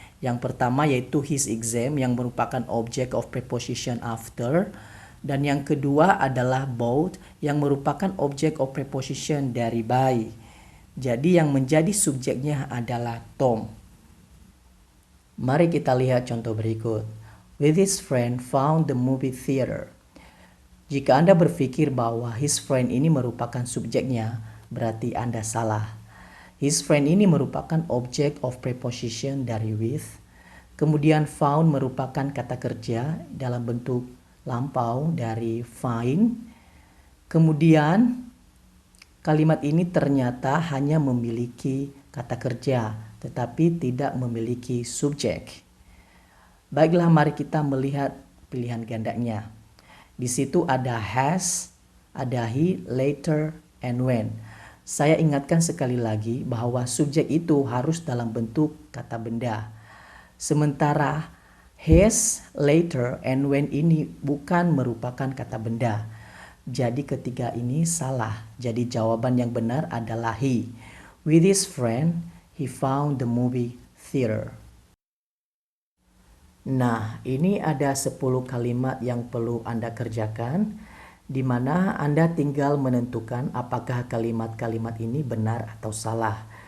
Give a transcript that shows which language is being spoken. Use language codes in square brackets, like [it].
[id] Yang pertama yaitu [en] his exam [id] yang merupakan [en] object of preposition after, [id] dan yang kedua adalah boat yang merupakan [en] object of preposition [id] dari by. Jadi yang menjadi subjeknya adalah Tom. Mari kita lihat contoh berikut. [en] With his friend found the movie theater. [id] Jika Anda berpikir bahwa [en] his friend [id] ini merupakan subjeknya, berarti Anda salah. [en] His friend [id] ini merupakan [en] object of preposition [id] dari with. Kemudian found merupakan kata kerja dalam bentuk lampau dari find. Kemudian kalimat ini ternyata hanya memiliki kata kerja, tetapi tidak memiliki subjek. Baiklah, mari kita melihat pilihan gandanya. Di situ ada has, ada he, later, and when. Saya ingatkan sekali lagi bahwa subjek itu harus dalam bentuk kata benda. Sementara has, later, and when ini bukan merupakan kata benda. Jadi ketiga ini salah. Jadi jawaban yang benar adalah he. [en] With his friend, he found the movie theater. [id] Nah, ini ada 10 kalimat yang perlu Anda kerjakan, di mana Anda tinggal menentukan apakah kalimat-kalimat ini benar atau salah.